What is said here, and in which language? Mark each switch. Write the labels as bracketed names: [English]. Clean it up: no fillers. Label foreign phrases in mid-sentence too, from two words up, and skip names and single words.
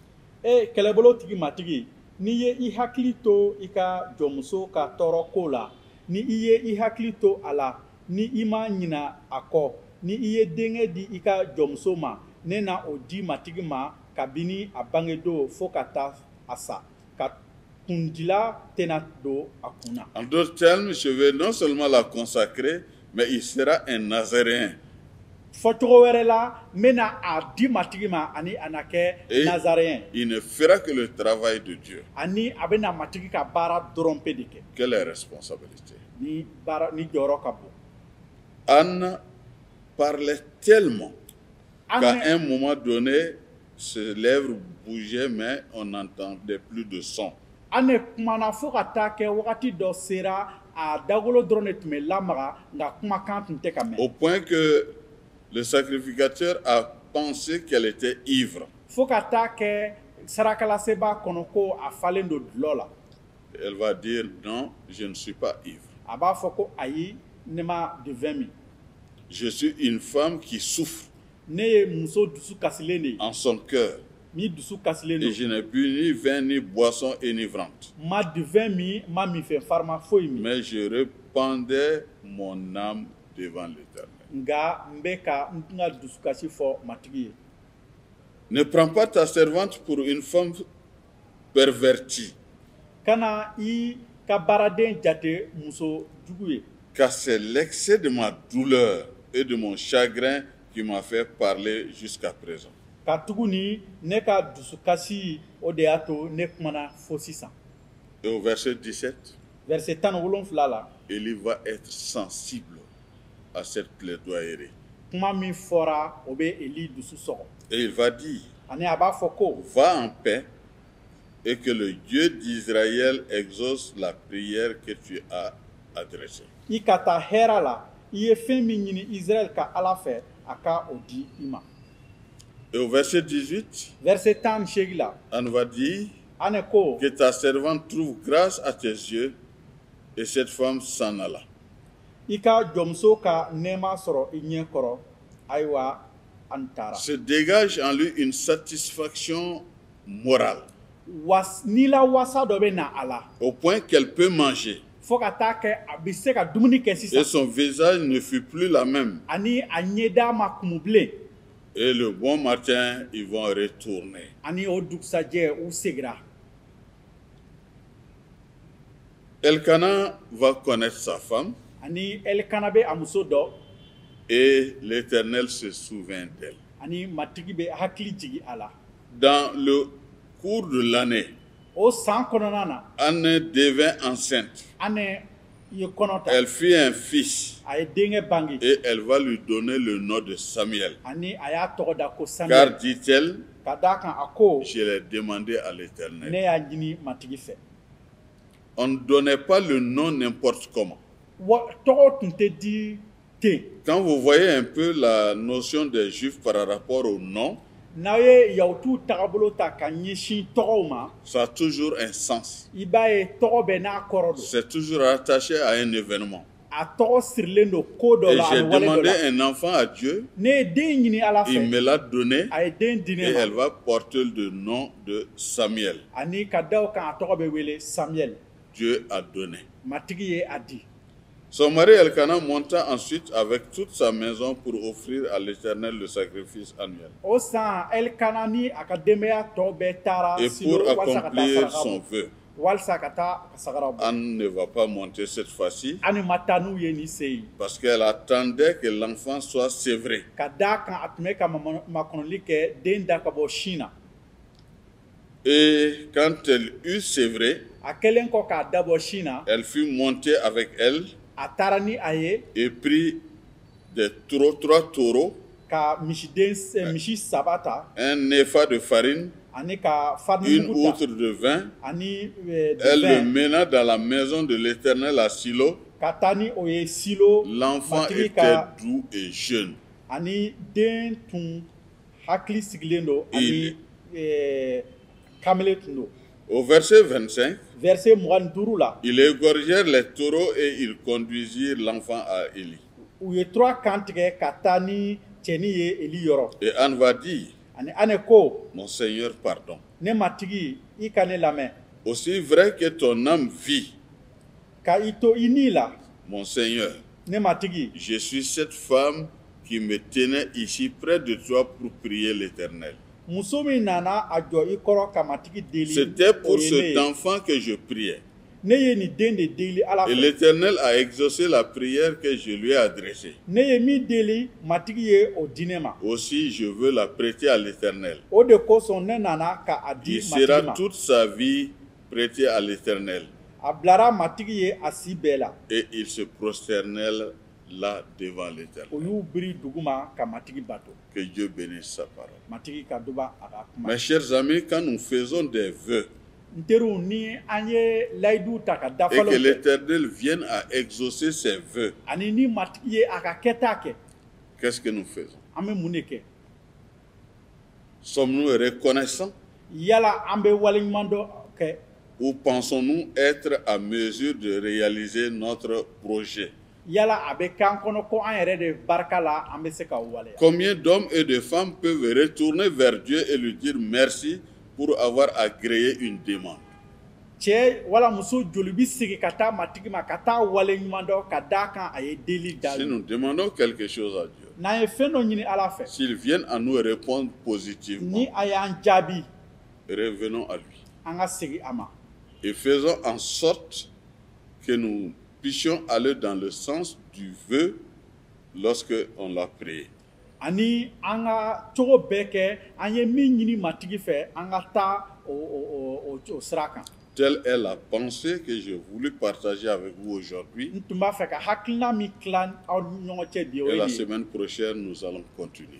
[Bambara] E kɛlɛbolo tigi matigi n'i ye i hakili to i ka jɔnmuso ka tɔɔrɔ ko la ni i ye i hakili to a la ni i ma ɲina a kɔ ni i ye denkɛ di i ka jɔnmuso ma ne na o di matigi ma kabini a bangedon fo ka taa a sa ka kundila tɛna don a kun na. [French] En d'autres termes, je vais non seulement la consacrer, mais il sera un Nazaréen. [Bambara] Fɔcogo wɛrɛ la n bɛna a di matigi ma ani a na kɛ Nazaréen. [French] Il ne fera que le travail de Dieu. [Bambara] Ani a bɛna matigi ka baara dɔrɔn pe de kɛ. [French] Quelle responsabilité! [Bambara] Ni jɔyɔrɔ ka bon. [French] Anne parlait tellement qu'à un moment donné, ses lèvres bougeaient, mais on n'entendait plus de son. [Bambara] Anne kumana fo ka taa kɛ wagati dɔ sera a dagolo dɔrɔn de tun bɛ lamaga nka kumakan tun tɛ ka mɛn. [French] Au point que le sacrificateur a pensé qu'elle était ivre. [Bambara] Fo ka taa kɛ sarakalaseba kɔnɔ ko a falen don dulɔ la. [French] Elle va dire non, je ne suis pas ivre. [Bambara] A b'a fɔ ko ayi ne ma [French] de vin [Bambara] min. [French] Je suis une femme qui souffre [Bambara] Ne ye muso dusu kasilen de ye. [French] en son cœur. [Bambara] Ni dusu kasilen [French] Et [Bambara] don. [French] je n'ai bu ni vin ni boisson enivrante. [Bambara] Ma [French] de vin [Bambara] min ma minfɛn farima foyi min. [French] Mais je répandais mon âme devant l'Éternel. [Bambara] Nka n bɛ ka n ka dusukasi fɔ matigi ye. [French] Ne prends pas ta servante pour une femme pervertie, [Bambara] Kana i ka baaraden jate muso jugu ye. [French] car c'est l'excès de ma douleur et de mon chagrin qui m'a fait parler jusqu'à présent. [Bambara] Ka tuguni ne ka dusukasi o de y'a to ne kumana fo sisan. [French] Et au verset 17, [Bambara] Verset 17 la. [French] Élie va être sensible à cette plaidoyerie. [Bambara] Kuma min fɔra o bɛ Eli dusu sɔgɔ. [French] Et il va dire, [Bambara] Ani a b'a fɔ ko [French] va en paix et que le Dieu d'Israël exauce la prière que tu as adressée. [Bambara] i ka taa hɛra la i ye fɛn min ɲini Israël ka Ala fɛ a ka o di i ma. [French] Et au verset 18, [Bambara] Verset 18 la. [French] on va dire [Bambara] Ane ko [French] que ta servante trouve grâce à tes yeux, et cette femme s'en alla. [Bambara] i ka jɔnmuso ka nɛɛma sɔrɔ i ɲɛ kɔrɔ ayiwa an taara. [French] Se dégage en lui une satisfaction morale, [Bambara] Ni la wasa dɔ bɛ na a la [French] au point qu'elle peut manger. [Bambara] fo ka taa kɛ a bɛ se ka dumuni kɛ [French] Et [Bambara] sisan [French] son visage ne fut plus la même. [Bambara] ani a ɲɛda ma kumu bilen [French] Et le bon matin, ils vont retourner. [Bambara] ani o dugusajɛ u segira. [French] Elkana va connaître sa femme [Bambara] Ani Elikana bɛ a muso dɔ [French] et l'Éternel se souvient d'elle. [Bambara] ani matigi bɛ hakili jigin a la. [French] Dans le cours de l'année, [Bambara] O san kɔnɔna na [French] Anne devint enceinte. [Bambara] Anne ye kɔnɔ ta. [French] Elle fit un fils [Bambara] A ye denkɛ bange [French] et elle va lui donner le nom de Samuel. [Bambara] ani a y'a tɔgɔ da ko [French] Car, [Bambara] Samuel. [French] dit-elle, [Bambara] Ka d'a kan a ko [French] je l'ai demandé à [Bambara] ne [French] l'Éternel. [Bambara] y'a ɲini matigi fɛ. [French] On ne donnait pas le nom n'importe comment. [Bambara] Tɔgɔ tun tɛ di ten. [French] Quand vous voyez un peu la notion des Juifs par rapport au nom, [Bambara] N'aw ye yahudiw tagabolo ta ka ɲɛsin tɔgɔw ma [French] ça a toujours un sens. [Bambara] i b'a ye tɔgɔ bɛɛ n'a kɔrɔ don. [French] C'est toujours attaché à un événement. [Bambara] A tɔgɔ sirilen don ko dɔ [French] Et [Bambara] la [French] j'ai [Bambara] ani wale dɔ [French] demandé [Bambara] la. [French] un enfant à Dieu, [Bambara] Ne ye den ɲini Ala [French] il [Bambara] fɛ [French] me l'a donné [Bambara] a ye den di [French] et [Bambara] ne [French] elle [Bambara] ma [French] va porter le nom de Samuel. [Bambara] ani ka da o kan a tɔgɔ bɛ wele Samuel. [French] Dieu a donné. [Bambara] Matigi ye a di. [French] Son mari Elkana monta ensuite avec toute sa maison pour offrir à l'Éternel le sacrifice annuel [Bambara] O san Elikana ni a ka denbaya tɔ bɛɛ taara [French] et Silo pour [Bambara] walasa ka taa [French] accomplir [Bambara] saraka [French] son [Bambara] bɔ. [French] vœu. [Bambara] Walasa ka taa a ka sagaraw bɔ. [French] Anne ne va pas monter cette fois-ci [Bambara] Ani ma taa n'u ye nin se ye. [French] parce qu'elle attendait que l'enfant soit sévré. [Bambara] Ka d'a kan a tun bɛ ka makɔnɔli kɛ den da ka bɔ sin na. [French] Et quand elle eut sévré, [Bambara] A kɛlen kɔ k'a dabɔ sin na [French] elle fut montée avec elle [Bambara] a taara ni a ye [French] et prit trois taureaux, [Bambara] ka misi saba ta [French] un épha de farine, [Bambara] ani ka [French] une [Bambara] farini mugu ta [French] outre de vin. [Bambara] ani [French] Elle le vin mena dans la maison de l'Éternel à Silo [Bambara] katani oye silo [French] L'enfant [Bambara] matigi [French] était [Bambara] ka [French] doux et jeune. [Bambara] ani den tun hakili sigilen do [French] Il- [Bambara] ani kamele tun do. [French] Au verset 25, [Bambara] Verset 25 la [French] ils égorgèrent les taureaux et ils conduisirent l'enfant à Élie. [Bambara] u ye 3 kan tigɛ ka taa ni cɛni ye Eli yɔrɔ [French] Et Anne va dire, [Bambara] ani ane ko [French] mon Seigneur, pardon. [Bambara] ne matigi i ka ne lamɛn [French] Aussi vrai que ton âme vit, [Bambara] ka i to i ni la [French] mon Seigneur, [Bambara] ne matigi [French] je suis cette femme qui me tenait ici près de toi pour prier l'Éternel. [Bambara] muso min nana a jɔ i kɔrɔ ka matigi deli [French] C'était [Bambara] o [French] pour [Bambara] ye ne [French] cet [Bambara] ye. [French] enfant que je priais. [Bambara] Ne ye nin den de deli ala [French] Et [Bambara] fɛ [French] l'Éternel a exaucé la prière que je lui ai adressée. [Bambara] ne ye min deli matigi ye o di ne ma [French] Aussi, je veux la prêter à l'Éternel. [Bambara] o de kosɔn ne nana ka a di [French] Il sera [Bambara] matigi ma [French] toute sa vie prêté à l'Éternel. [Bambara] a bilara matigi ye a si bɛɛ la [French] Et il se prosternèrent là devant l'Éternel. [Bambara] o y'u biri dugu ma ka matigi bato [French] Que Dieu bénisse sa parole. [Bambara] matigi ka duba a ka kuma [French] Mes chers amis, quand nous faisons des vœux [Bambara] n teriw ni an ye layidu ta ka [French] et [Bambara] dafalaw [French] que [Bambara] kɛ [French] l'Éternel vienne à exaucer ses vœux, [Bambara] ani ni matigi ye a ka kɛta kɛ [French] qu'est-ce que nous faisons? [Bambara] an bɛ mun de kɛ [French] Sommes-nous reconnaissants [Bambara] yala an bɛ waleɲuman dɔ kɛ [French] ou pensons-nous être à mesure de réaliser notre projet? [Bambara] yala a bɛ k'an kɔnɔ ko an yɛrɛ de barika la an bɛ se ka waleya [French] Combien d'hommes et de femmes peuvent retourner vers Dieu et lui dire merci pour avoir agréé une demande? [Bambara] cɛ wala muso joli bi sigi ka taa matigi ma ka taa waleɲuman dɔ ka d'a kan a ye deli da [French] Si nous demandons quelque chose à Dieu, [Bambara] n'an ye fɛn dɔ ɲini ala fɛ [French] s'il vient à nous répondre positivement, [Bambara] ni a y'an jaabi [French] revenons à lui [Bambara] an ka segin a ma [French] et faisons en sorte que nous puissions aller dans le sens du vœu lorsque on l'a prié. [Bambara] ani an ka cogo bɛɛ kɛ an ye min ɲini matigi fɛ an ka taa o sira kan [French] Telle est la pensée que j'ai voulu partager avec vous aujourd'hui. [Bambara] n tun b'a fɛ ka hakilina min tila aw ni ɲɔgɔn cɛ bi o [French] Et [Bambara] ye la nin ye [French] semaine prochaine, nous allons continuer.